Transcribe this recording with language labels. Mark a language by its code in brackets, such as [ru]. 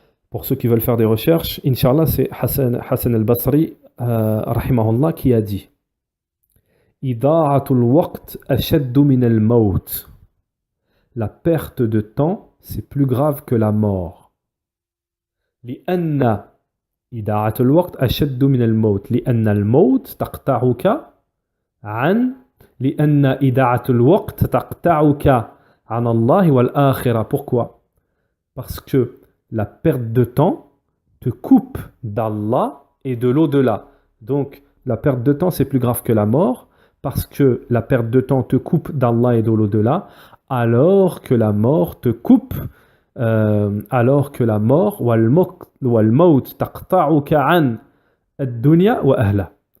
[fr] Pour ceux qui veulent faire des recherches, Inch'Allah, c'est Hassan al-Basri, rahimahullah, qui a dit [ar] Ida'atul waqt ashaddu min al-maut. [fr] La perte de temps, c'est plus grave que la mort. [ar] لأن إضاعة الوقت أشد من الموت لأن الموت تقطعك عن لأن إضاعة الوقت تقطعك عن الله والآخرة. [fr] Pourquoi? Parce que la perte de temps te coupe d'Allah et de l'au-delà. Donc la perte de temps c'est plus grave que la mort parce que la perte de temps te coupe d'Allah et de l'au-delà, alors que la mort te coupe [ar] والموت تقطعك عن الدنيا وأهلها.